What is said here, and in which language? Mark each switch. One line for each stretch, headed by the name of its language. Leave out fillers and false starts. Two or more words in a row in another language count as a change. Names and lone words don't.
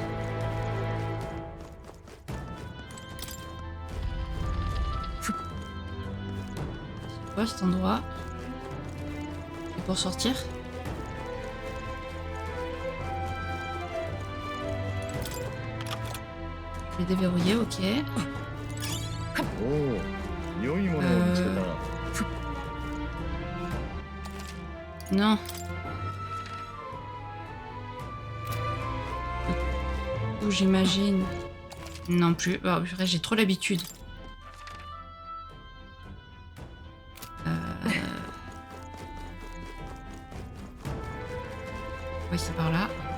French: C'est quoi cet endroit? C'est pour sortir? vais déverrouiller, ok.
Japanese: おお、良いものを見つけた。
French: Non. Ou j'imagine. Non plus. Oh, purée, j'ai trop l'habitude. Oui, c'est par là.